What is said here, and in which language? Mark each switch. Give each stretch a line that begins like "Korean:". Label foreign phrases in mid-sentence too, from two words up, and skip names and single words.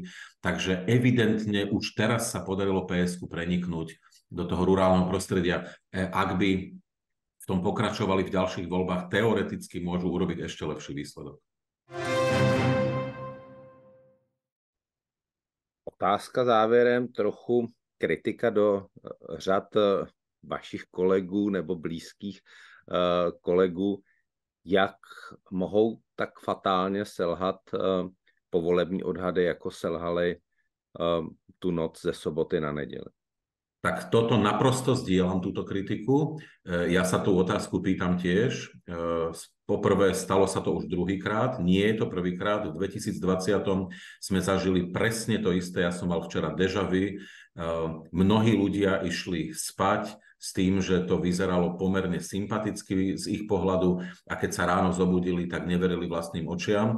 Slovak: Takže evidentne už teraz sa podarilo PSK preniknúť do toho rurálneho prostredia. Ak by v tom pokračovali v ďalších voľbách, teoreticky môžu urobiť ešte lepší výsledok.
Czech: Otázka závěrem, trochu kritika do řad vašich kolegů nebo blízkých kolegů, jak mohou tak fatálně selhat povolební odhady, jako selhaly tu noc ze soboty na neděli?
Slovak: Tak toto naprosto zdieľam, túto kritiku. Ja sa tú otázku pýtam tiež. Poprvé, stalo sa to už druhýkrát, nie je to prvýkrát. V 2020 sme zažili presne to isté. Ja som mal včera
French: déjà vu.
Slovak: Mnohí ľudia išli spať s tým, že to vyzeralo pomerne sympaticky z ich pohľadu a keď sa ráno zobudili, tak neverili vlastným očiam.